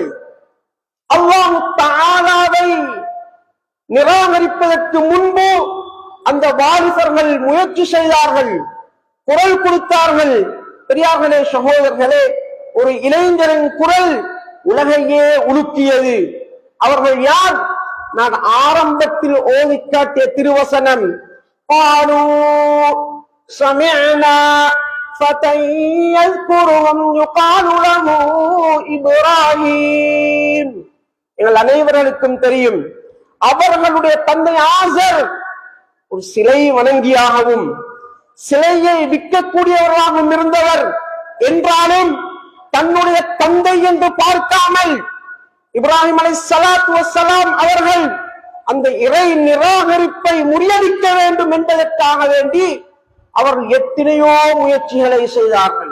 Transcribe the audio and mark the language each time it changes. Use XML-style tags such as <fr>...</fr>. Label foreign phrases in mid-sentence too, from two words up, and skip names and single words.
<ta>அல்லாஹ் தஆலாவை நிராகரிப்பதற்கு முன்பு அந்த வாலிபர்கள் முயற்சி செய்தார்கள், குரல் கொடுத்தார்கள். பெரியார்களே, சகோதரர்களே, ஒரு இளைஞரின் குரல் உலகையே உலுக்கியது. அவர்கள் யார்? நான் ஆரம்பத்தில் ஓதி காட்டிய திருவசனம்,</ta> <ar>قالوا سمعنا فتى يذكرهم يقال له إبراهيم.</ar> <ta>எங்கள் அனைவர்களுக்கும் தெரியும், அவர்களுடைய தந்தை ஆசர் ஒரு சிலை வணங்கியாகவும் சிலையை விற்கக்கூடியவராகவும் இருந்தவர். என்றாலும் தன்னுடைய தந்தை என்று பார்க்காமல் இப்ராஹிம்</ta> <ar>عليه الصلاة والسلام</ar> <ta>அவர்கள் அந்த இறை நிராகரிப்பை முறியடிக்க வேண்டும் என்பதற்காக வேண்டி அவர்கள் எத்தனையோ முயற்சிகளை செய்தார்கள்.</ta>